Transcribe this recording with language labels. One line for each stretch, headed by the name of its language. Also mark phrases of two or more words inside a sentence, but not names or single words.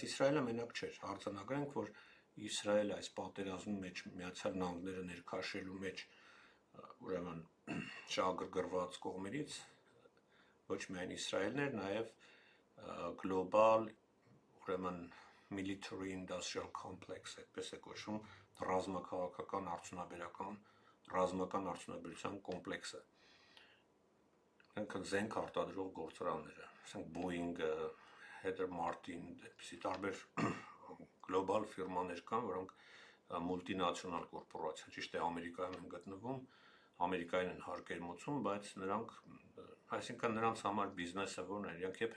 Armenian: Իսրայելը մենակ չէր, արձանագրենք, որ Իսրայելը այս պատերազմի մեջ Միացյալ Նահանգները ներքաշելու մեջ ուրեմն շահագրգռված կողմերից ոչ միայն Իսրայելն էր, նաև գլոբալ ուրեմն
English: military industrial complex,
Armenian: այդպես է կոչվում, ռազմաքաղաքական ռազմական արդյունաբերության կոմպլեքսը։ Զենք արտադրող գործարանները, ասենք Boeing-ը, Heather Martin, այդպիսի տարբեր գլոբալ ֆիրմաներ կան, որոնք մուլտինացիոնալ կորպորացիա, ճիշտ է, Ամերիկայում են գտնվում, Ամերիկային են հարկեր մուծում, բայց նրանք, այսինքն նրանց համար բիզնեսը որն է, իրենք երբ են